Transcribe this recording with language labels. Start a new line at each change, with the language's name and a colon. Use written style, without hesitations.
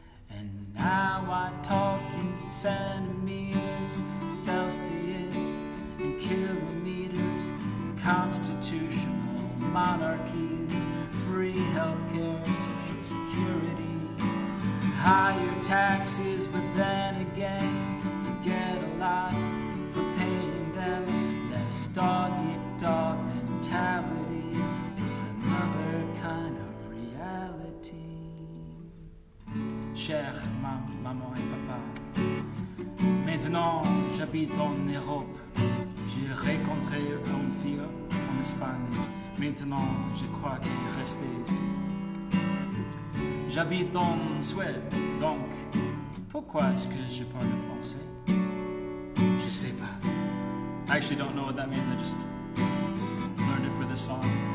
English: And now I talk in centimeters, Celsius, and kilometers, constitutional monarchies, free healthcare, social security, higher taxes, but then again, you get a lot for paying them. Less dog-eat-dog mentality, it's another kind of reality.
French: Chère maman et papa, maintenant j'habite en Europe. J'ai rencontré une fille en Espagne. Maintenant, je crois qu'il est resté ici. J'habite en Suède, donc pourquoi est-ce que je parle français? Je sais pas.
English: I actually don't know what that means. I just learned it for this song.